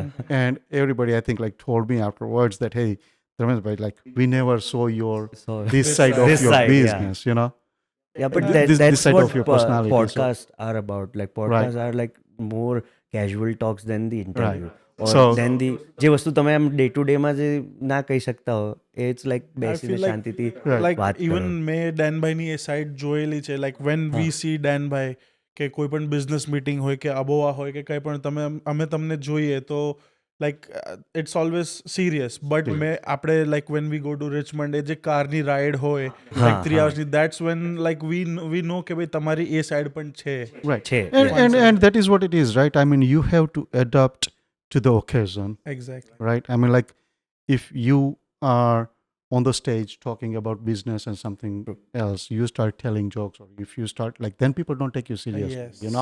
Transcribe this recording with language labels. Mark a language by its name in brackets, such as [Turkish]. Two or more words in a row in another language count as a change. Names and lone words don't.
[English] and everybody I think like told me afterwards that, hey, Dharmesh bhai, like we never saw your So this side of This your side, yeah. business, you know. Yeah, but This that's side what of your personality, so- podcasts are about. Like podcasts are like more casual talks than the interview. Or So- then the [Gujarati] જે વસ્તુ તમે આમ [English] day to day [Gujarati] માં જે ના કહી શકતા હો [English] it's like I [Gujarati] બેસીને [English] feel like [Gujarati] શાંતિથી [English] like [Gujarati] વાત [English] even [Gujarati] કરો. મેં ડેનભાઈની એ સાઈડ જોયેલી છે [English] like when we see [Gujarati] ડેનભાઈ કે કોઈ પણ [English] business meeting [Gujarati] હોય કે અબોવા હોય કે કંઈ પણ અમે તમને જોઈએ તો [English] like it's always serious but [Gujarati] મેં આપણે [English] like when we go to Richmond [Gujarati] એ જે કારની રાઈડ હોય લાઈક 3 અવર્સની [English] that's when like we know [Gujarati] કે ભાઈ તમારી એ સાઈડ પણ છે. [English] right, [Gujarati] છે, [English] and, yeah. and that is what it is, right? I mean, you have to adapt to the occasion, એક્ઝેક્ટલી. right? I mean, like if you are on the stage talking about business and something else, you start telling jokes, or if you start like, then people don't take you seriously, Yes. you know.